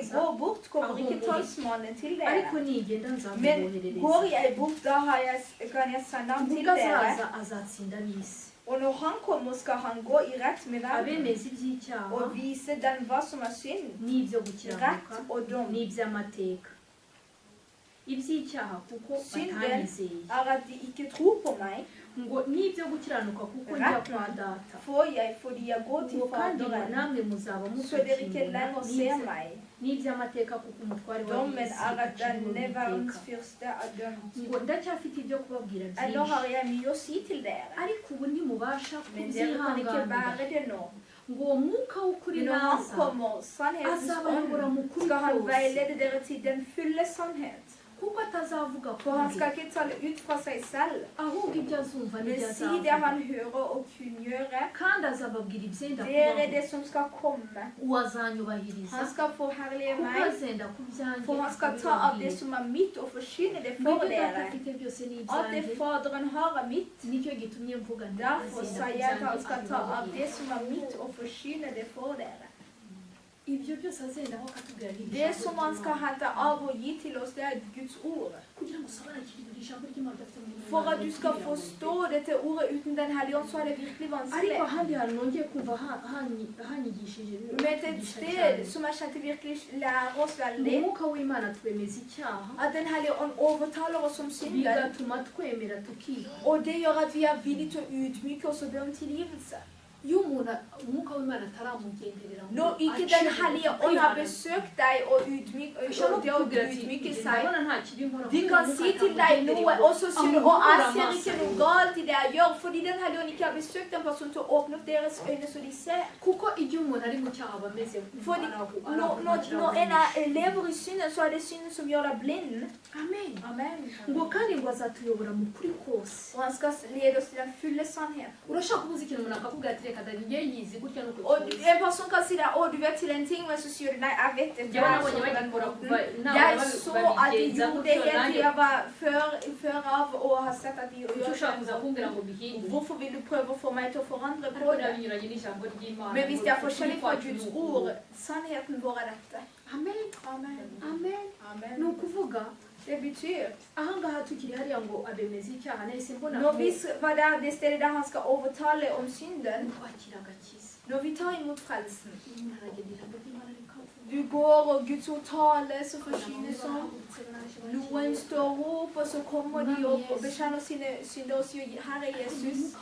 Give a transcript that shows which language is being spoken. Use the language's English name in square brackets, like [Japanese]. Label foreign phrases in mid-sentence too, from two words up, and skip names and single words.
[Kinyarwanda] atazaza [Norwegian] går bort, kommer ikke talsmannen til [Kinyarwanda] ariko [Norwegian] dere. [Kinyarwanda] nigenda [Norwegian] Men [Kinyarwanda] nzamuboherereza [Norwegian] går jeg bort, da kan jeg sende ham til [Kinyarwanda] ubwo [Norwegian] dere. [Kinyarwanda] azaza azatsinda ab'isi [Norwegian] Og når han kommer, skal han gå i rett med verden [Kinyarwanda] abemeza iby'icyaha [Norwegian] og vise den hva som er synd, [Kinyarwanda] n'ibyo gukiranuka [Norwegian] rett og dom. [Kinyarwanda] n'iby'amateka iby'icyaha kuko [Norwegian] Synden [Kinyarwanda] batanyizeye [Norwegian] er at de ikke tror på meg, [Kinyarwanda] ngo n'ibyo gukiranuka kuko njya kwa data [Norwegian] får jeg fordi jeg går til [Kinyarwanda] ngo kandi ngo [Norwegian] Faderen, [Kinyarwanda] namwe muzaba [Norwegian] så dere ikke lenger ser [Kinyarwanda] mufite [Norwegian] meg. [Kinyarwanda] n'iby'amateka kuko umutware [Norwegian] Dommen [Kinyarwanda] w'ab'isi [Norwegian] er at denne [Kinyarwanda] aciriwe [Norwegian] verdens [Kinyarwanda] iteka [Norwegian] fyrste er dømt. [Kinyarwanda] ngo ndacyafite ibyo kubabwira [Norwegian] Ennå har [Kinyarwanda] byinshi [Norwegian] jeg mye å si til dere, [Kinyarwanda] ariko ubu ntimubasha [Norwegian] men dere kan ikke [Kinyarwanda] kubyihanganira [Norwegian] bære det nå. [Kinyarwanda] ngo uwo mwuka w'ukuri [Norwegian] Men når han [Kinyarwanda] naza [Norwegian] kommer, sannhetens [Kinyarwanda] azabayobora [Norwegian] ånd, [Kinyarwanda] mu kuri [Norwegian] skal han [Kinyarwanda] kose [Norwegian] veilede dere til den fulle sannhet. [Kinyarwanda] kuko atazavuga [Norwegian] For han [Kinyarwanda] kuri [Norwegian] skal ikke tale ut fra seg selv, [Kinyarwanda] ahubwo ibyo azumva [Norwegian] men [Kinyarwanda] n'ibyo [Norwegian] si det [Kinyarwanda] azavuga [Norwegian] han hører og kunngjøre. [Kinyarwanda] kandi azababwira ibyenda [Norwegian] Det er [Kinyarwanda] kubaho [Norwegian] det som skal komme. [Kinyarwanda] uwo azanyubahiriza [Norwegian] Han skal forherlige [Kinyarwanda] kuko [Norwegian] meg, [Kinyarwanda] azenda ku byanjye [Norwegian] for han skal ta av det som er mitt og forsyne det for [Kinyarwanda] n'ibyo data [Norwegian] dere. [Kinyarwanda] afite byose ni [Norwegian] Alt det [Kinyarwanda] ibyanjye [Norwegian] Faderen har er mitt. [Kinyarwanda] nicyo gitumye mvuga nti [Norwegian] Derfor [Kinyarwanda] azenda [Norwegian] sa [Kinyarwanda] ku [Norwegian] jeg at han [Kinyarwanda] byanjye [Norwegian] skal ta av [Kinyarwanda] anyubahiriza [Norwegian] det som er mitt og forsyne det for dere. [Kinyarwanda] ibyo byose azendaho akatubwira ni [Norwegian] Det som han skal hente av og gi til oss, det er Guds ord. [Kinyarwanda] kugira ngo usobanukirwe ijambo ry'Imana udafite mu [Norwegian] For at du skal forstå dette ordet uten Den hellige ånd, så er det virkelig vanskelig. [Kinyarwanda] ariko ahandi hantu nongeye kumva hanyigishije [Norwegian] Men et sted som jeg kjente virkelig lærer oss veldig, [Kinyarwanda] umwuka w'Imana twemeza icyaha [Norwegian] at Den hellige ånd overtaler oss om synden, [Kinyarwanda] bigatuma twemera tukiha [Norwegian] og det gjør at vi er villige til å ydmyke oss og be om tilgivelse. [Kinyarwanda] iyo umuntu umwuka w'Imana ataramugenderera ngo [Norwegian] Når ikke Den [Kinyarwanda] acire [Norwegian] hellige [Kinyarwanda] bugufi [Norwegian] ånd har [Kinyarwanda] kwihana, [Norwegian] besøkt deg og [Kinyarwanda] ushobora [Norwegian] det å [Kinyarwanda] kukubwira ati [Norwegian] ydmyke [Kinyarwanda] "Njye [Norwegian] seg, [Kinyarwanda] ndabona nta kibi nkora [Norwegian] de [Kinyarwanda] kuko [Norwegian] kan [Kinyarwanda] umwuka [Norwegian] si til deg [Kinyarwanda] atamugendereye [Norwegian] noe, [Kinyarwanda] ngo [Norwegian] og så sier du, og jeg ser ikke [Kinyarwanda] amaso [Norwegian] noe galt i det jeg gjør, fordi Den hellige ånd ikke har besøkt en person til å åpne opp deres øyne så de ser. [Kinyarwanda] kuko igihe umuntu ari mu cyaha aba ameze [Norwegian] Fordi når en lever i synden, så er det synden som gjør deg blind. [Kinyarwanda] amen [Norwegian] Amen. [Kinyarwanda] ngo kandi ngo azatuyobora mu kuri kose [Norwegian] Og han skal lede oss til den fulle sannhet. [Kinyarwanda] urashaka kubuza ikintu umuntu akakubwira ati reka dani njye yizi gutya no [Norwegian] Og [Kinyarwanda] kukibuza [Norwegian] en person kan si deg, å, du vet til en ting, men så sier du, nei, jeg vet det. [Kinyarwanda] njyewe nabonye bagikora kuva [Norwegian] Jeg så at de [Kinyarwanda] babigenza [Norwegian] gjorde det [Kinyarwanda] gutyo [Norwegian] helt til [Kinyarwanda] nanjye [Norwegian] jeg var før av og har sett at de [Kinyarwanda] icyo [Norwegian] gjør [Kinyarwanda] ushaka kuza [Norwegian] det. [Kinyarwanda] kumbwira ngo bihindure [Norwegian] Hvorfor vil du prøve å få meg til å forandre [Kinyarwanda] ariko [Norwegian] på det? [Kinyarwanda] nabinyuranye n'ijambo ry'Imana [Norwegian] Men hvis [Kinyarwanda] ngo [Norwegian] det er [Kinyarwanda] ukuri [Norwegian] forskjellig fra [Kinyarwanda] kwacu [Norwegian] Guds [Kinyarwanda] ni [Norwegian] ord, [Kinyarwanda] uku. [Norwegian] sannheten vår er dette. [Kinyarwanda] amen [Norwegian] Amen. [Kinyarwanda] amen [Norwegian] Amen. [Kinyarwanda] ni ukuvuga [Norwegian] Det betyr, [Kinyarwanda] ahangaha tukiri hariya ngo abemeza icyaha nahise mbona [Norwegian] når vi var der, det stedet der han skal overtale om synden, [Kinyarwanda] kwakira agakiza [Norwegian] når vi tar imot frelsen, [Kinyarwanda] umuntu aragenda ijambo ry'Imana rikavuga [Norwegian] du går og Guds ord tales og forsynes om, noen står opp, og så kommer de opp og bekjenner sine synder og sier, Herre Jesus.